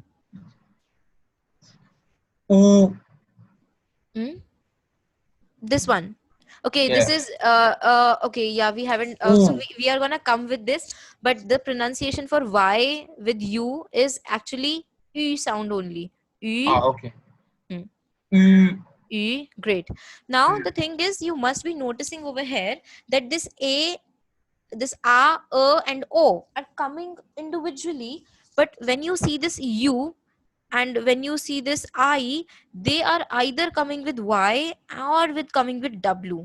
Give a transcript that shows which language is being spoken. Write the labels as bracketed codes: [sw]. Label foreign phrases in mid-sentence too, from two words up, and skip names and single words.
[en] Ooh. This one. Okay, Yeah. this is okay. Yeah, we haven't. So we are gonna come with this, but the pronunciation for Y with U is actually U sound only. U. Okay. E. Great. Now the thing is, you must be noticing over here that this A, this A, and O are coming individually, but when you see this U and when you see this I, they are either coming with Y or coming with W.